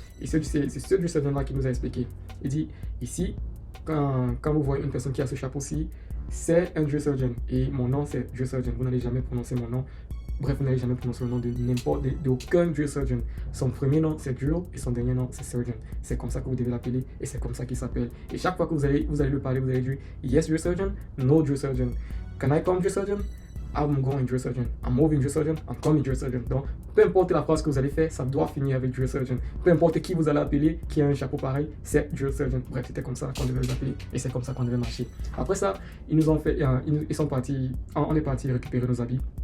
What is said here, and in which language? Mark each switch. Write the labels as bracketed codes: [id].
[fr] Et c'est ce drill surgeon-là qui nous a expliqué. Il dit, ici, quand vous voyez une personne qui a ce chapeau-ci, c'est un drill surgeon. Et mon nom, c'est drill surgeon. Vous n'allez jamais prononcer mon nom. Bref, vous n'allez jamais prononcer le nom d'aucun drill surgeon. Son premier nom, c'est drill, et son dernier nom, c'est surgeon. C'est comme ça que vous devez l'appeler, et c'est comme ça qu'il s'appelle. Et chaque fois que vous allez le parler, vous allez dire, [en] yes, drill surgeon, no, drill surgeon. Can I come drill surgeon? I'm going drill surgeon. I'm moving drill surgeon. I'm coming drill surgeon. [fr] Donc, peu importe la phrase que vous allez faire, ça doit finir avec drill surgeon. Peu importe qui vous allez appeler, qui a un chapeau pareil, c'est drill surgeon. Bref, c'était comme ça qu'on devait les appeler et c'est comme ça qu'on devait marcher. Après ça, ils sont partis, on est parti récupérer nos habits.